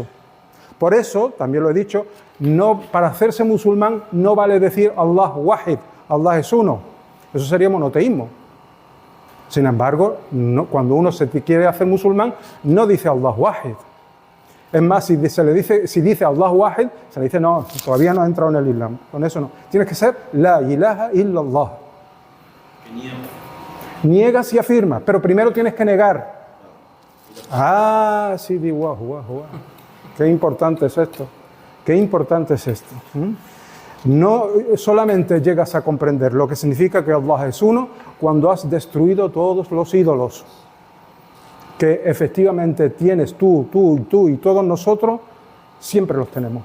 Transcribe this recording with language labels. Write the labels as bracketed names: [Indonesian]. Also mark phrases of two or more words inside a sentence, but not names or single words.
[Spanish] Por eso, también lo he dicho, no, para hacerse musulmán no vale decir [Arabic] Allah wahid, [Spanish] Allah es uno. Eso sería monoteísmo. Sin embargo, cuando uno se quiere hacer musulmán, no dice [Arabic] Allah wahid. [Spanish] Es más, si dice [Arabic] Allah wahid, [Spanish] se le dice no, todavía no ha entrado en el Islam. Con eso no. Tienes que ser [Arabic] la ilaha illallah. [Spanish] Niegas y afirmas, pero primero tienes que negar. Ah, sí, di guau. Qué importante es esto. Qué importante es esto. No solamente llegas a comprender lo que significa que Allah es uno cuando has destruido todos los ídolos que efectivamente tienes tú y todos nosotros, siempre los tenemos.